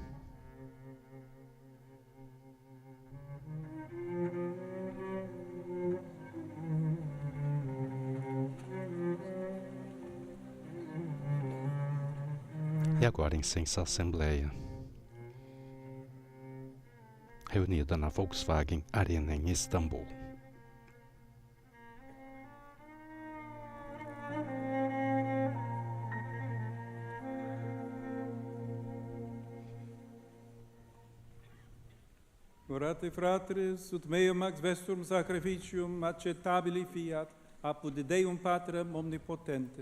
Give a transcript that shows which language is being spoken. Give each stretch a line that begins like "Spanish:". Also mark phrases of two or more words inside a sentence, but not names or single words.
Portuguese: E agora incensa a Assembleia, reunida na Volkswagen Arena em Istambul.
Latin: Orate fratres, ut meum max vestum sacrificium acceptabili fiat, apud Deum Patrem omnipotente.